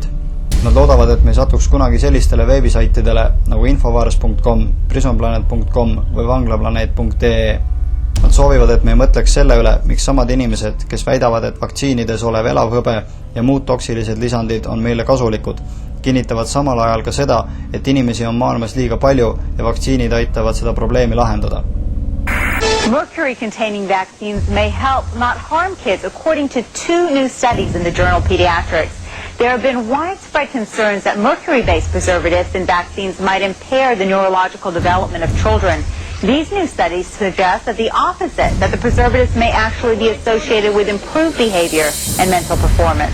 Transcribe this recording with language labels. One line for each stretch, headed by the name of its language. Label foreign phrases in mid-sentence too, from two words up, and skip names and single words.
Estonian: Nad loodavad, et me ei satuks kunagi sellistele veebisaitidele nagu infovars.com, prisonplanet.com või vanglaplanet.ee. Nad soovivad, et me ei mõtleks selle üle, miks samad inimesed, kes väidavad, et vaktsiinides olev elav hõbe ja muud toksilised lisandid on meile kasulikud, kinnitavad samal ajal ka seda, et inimesi on maailmas liiga palju ja vaktsiinid aitavad seda probleemi lahendada.
English: Mercury-containing vaccines may help, not harm kids, according to 2 new studies in the journal Pediatrics. There have been widespread concerns that mercury-based preservatives in vaccines might impair the neurological development of children. These new studies suggest that the opposite, that the preservatives may actually be associated with improved behavior and mental performance.